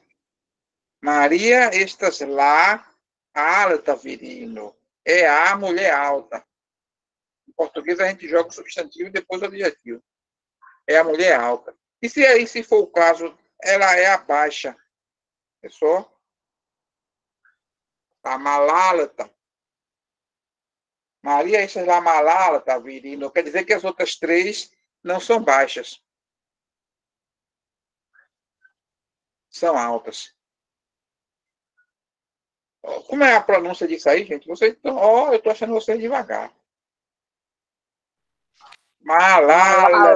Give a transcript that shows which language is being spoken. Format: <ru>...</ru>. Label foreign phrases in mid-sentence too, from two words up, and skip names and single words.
<eo>Maria estas lá alta virino.</eo> <pt>É a mulher alta. Em português, a gente joga o substantivo e depois o adjetivo. É a mulher alta. E se aí, se for o caso, ela é a baixa. É só a malalata.</pt> <eo>Maria estas lá malalata virino.</eo> <pt>Quer dizer que as outras 3 não são baixas. São altas. Como é a pronúncia disso aí, gente? Vocês estão, eu estou achando vocês devagar. Malalata.</pt>